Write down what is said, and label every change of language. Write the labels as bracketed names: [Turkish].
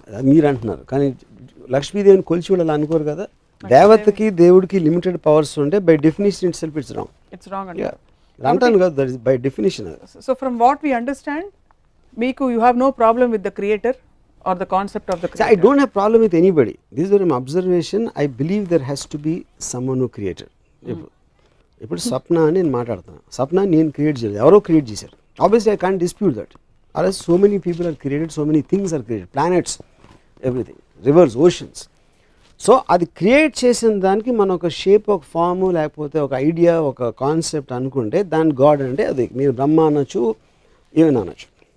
[Telugu] మీరు అంటున్నారు, కానీ లక్ష్మీదేవిని కొలిచి వాళ్ళు అనుకోరు కదా. దేవతకి దేవుడికి లిమిటెడ్ పవర్స్ ఉంటే [English] by definition itself it's wrong [Telugu] అంటాను కదా, [English] That is by definition. So from what we understand, మీకు you have no problem with the creator or the concept of the creator? I don't have problem with anybody. This is an observation. I believe there has to be someone who created. [Telugu] ఇప్పుడు స్వప్న అని నేను మాట్లాడుతాను, స్వప్న నేను create చేయలేదు, ఎవరో create చేశారు. [English] Obviously I can't dispute that. అలా so many people are created, so many things are created, planets, everything, rivers, oceans. [Telugu] So అది క్రియేట్ చేసిన దానికి మనం ఒక షేప్, ఒక ఫాము, లేకపోతే ఒక ఐడియా, ఒక కాన్సెప్ట్ అనుకుంటే దాని గాడ్ అంటే అది మీరు బ్రహ్మ అనొచ్చు, ఏమైనా అనొచ్చు.